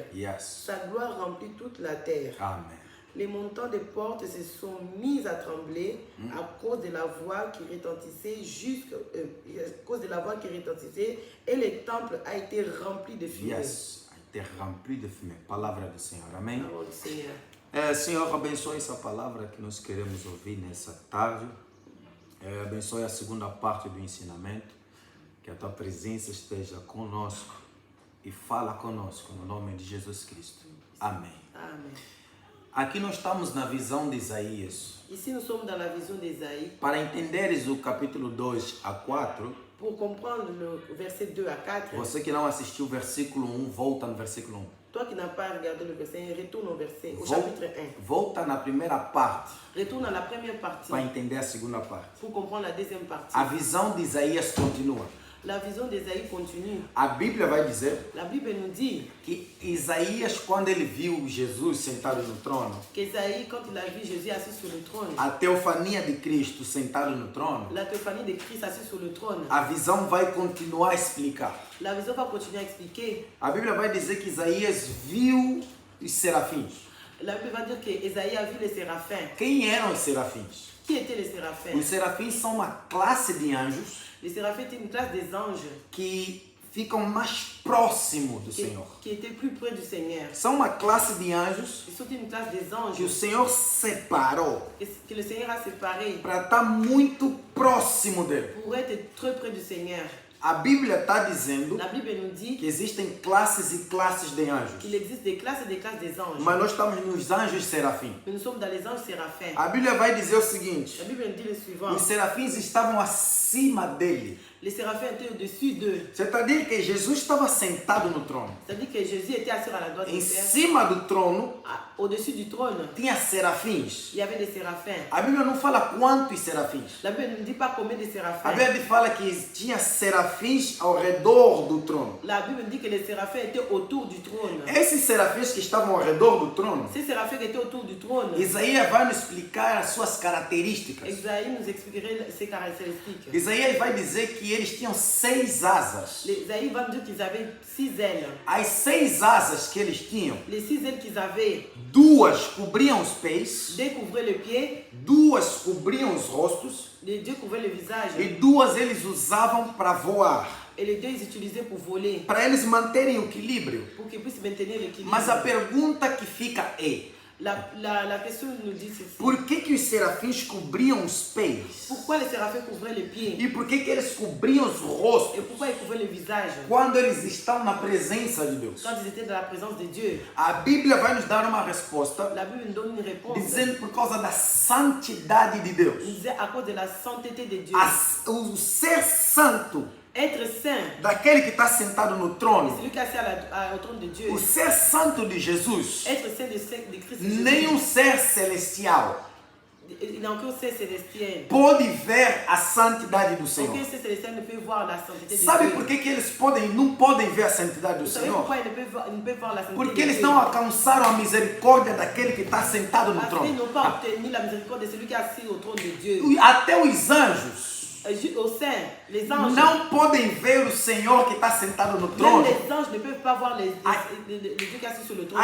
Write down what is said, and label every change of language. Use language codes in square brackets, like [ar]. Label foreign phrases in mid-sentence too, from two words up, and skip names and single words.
[fr] Yes. Sa gloire remplit toute la terre. Amen. Les montants des portes se sont mis à trembler à cause de la voix qui retentissait et le temple a été rempli de fumée. Yes. A été rempli de fumée. [pt] Palavra do Senhor. Amém. [fr] Parole du Seigneur. [pt] Senhor, abençoe essa palavra que nós queremos ouvir nessa tarde. Abençoe a segunda parte do ensinamento. Que a tua presença esteja conosco e fala conosco no nome de Jesus Cristo. Amém. [fr] Amen. [pt] Aqui nós estamos na visão de Isaías. [fr] Ici, nous sommes dans la vision d'Ésaïe. [pt] Para entenderes o capítulo 2 a 4, [fr] Pour comprendre le verset 2 à 4, [pt] você que não assistiu o versículo 1, volta no versículo 1. [fr] toi qui n'as pas regardé le verset 1, retourne au [pt] Vol- [fr] chapitre 1. [pt] Volta na primeira parte [fr] Retourne à la première partie [pt] para entender a segunda parte. [fr] pour comprendre la deuxième partie. [pt] A visão de Isaías continua. [fr] La vision d'Ésaïe continue. [pt] A Bíblia vai dizer [fr] La Bible nous dit [pt] que Isaías, quando ele viu Jesus sentado no trono, [fr] qu'Ésaïe, quand il a vu Jésus assis sur le trône, [pt] a teofania de Cristo sentado no trono, [fr] la théophanie de Christ assis sur le trône, [pt] a visão vai continuar a explicar. [fr] la vision va continuer à expliquer. [pt] A Bíblia vai dizer que Isaías viu os serafins. [fr] La Bible va dire qu'Ésaïe a vu les séraphins. [pt] Quem eram os serafins? [fr] Qui étaient les séraphins? [pt] Os serafins são uma classe de anjos [fr] Les séraphins étaient une classe des anges [pt] que ficam mais próximos do Senhor. [fr] qui étaient plus près du Seigneur. [pt] São uma classe de anjos [fr] Ils sont une classe des [pt] que o [fr] anges [pt] Senhor separou [fr] que le Seigneur a séparés [pt] para estar muito próximo dele. [fr] pour être très près du Seigneur. [pt] A Bíblia está dizendo [fr] La Bible nous dit [pt] que existem classes e classes de anjos, [fr] qu'il existe des classes et des classes des anges. [pt] mas nós estamos nos anjos serafins. [fr] Mais nous sommes dans les anges séraphins. [pt] A Bíblia vai dizer o seguinte: [fr] La Bible nous dit le suivant. [pt] os serafins estavam acima dele. [fr] Les séraphins étaient au-dessus d'eux. C'est-à-dire que [pt] Jesus estava sentado no trono. [fr] C'est-à-dire que Jésus était assis à la droite [pt] Em [fr] du Père. [pt] cima do trono [fr] Au-dessus du trône, [pt] tinha serafins. [fr] il y avait des séraphins. [pt] A Bíblia não fala quantos serafins. [fr] La Bible ne dit pas combien de [pt] A [fr] séraphins. [pt] Bíblia fala que tinha serafins ao redor do trono. [fr] La Bible dit que les séraphins étaient autour du trône. [pt] Esses serafins que estavam ao redor do trono, [fr] Ces séraphins qui étaient autour du trône, [pt] Isaías vai nos explicar as suas características. [fr] Isaïe nous expliquerait ses caractéristiques. [pt] Isaías vai dizer que eles tinham 6 asas. [fr] Isaïe va dire qu'ils avaient 6 ailes. [pt] As 6 asas que eles tinham, [fr] Les 6 ailes qu'ils avaient [pt] 2 cobriam os pés, [fr] découvraient le pied, [pt] 2 cobriam os rostos [fr] les 2 couvraient le visage, [pt] e 2 eles usavam para voar, [fr] et les 2 ils utilisaient pour voler, [pt] para eles manterem o equilíbrio. [fr] pour qu'ils puissent maintenir l'équilibre. [pt] Mas a pergunta que fica é: [fr] La question nous dit ceci. [pt] por que os serafins cobriam os pés? [fr] Pourquoi les séraphins couvraient les pieds? [pt] E por que eles cobriam os [fr] Et [pt] rostos [fr] pourquoi ils couvraient le visage [pt] quando eles estão na presença de Deus? [fr] quand ils étaient dans la présence de Dieu? [pt] A Bíblia vai nos dar uma resposta [fr] La Bible nous donne une réponse. [pt] dizendo por causa da santidade de Deus. [fr] Il disait à cause de la sainteté de Dieu. [pt] O ser santo [fr] Être saint, [pt] daquele que está sentado no trono, [fr] celui qui est assis au trône de Dieu. [pt] o ser santo de Jesus, [fr] Être saint de Christ Jésus. [pt] nenhum ser celestial [fr] Il n'a aucun ser célestiel. [pt] pode ver a santidade do Senhor. [fr] Aucun ser célestiel ne peut voir la sainteté de [pt] Sabe [fr] Dieu. [pt] por que eles não podem ver a santidade do [fr] Vous savez [pt] Senhor? [fr] pourquoi ils ne peuvent voir la sainteté [pt] Porque [fr] de [pt] eles [fr] Dieu? [pt] não alcançaram a misericórdia daquele que está sentado no [fr] Parce qu'ils [pt] trono. [fr] n'ont pas obtenu la miséricorde de celui qui est assis au trône de Dieu. [pt] Até os anjos [fr] Au sein, les anges. [pt] não podem ver o Senhor que está sentado no [fr] Même [pt] trono. [fr] les anges ne peuvent pas voir les Dieu qui est assis sur le trône de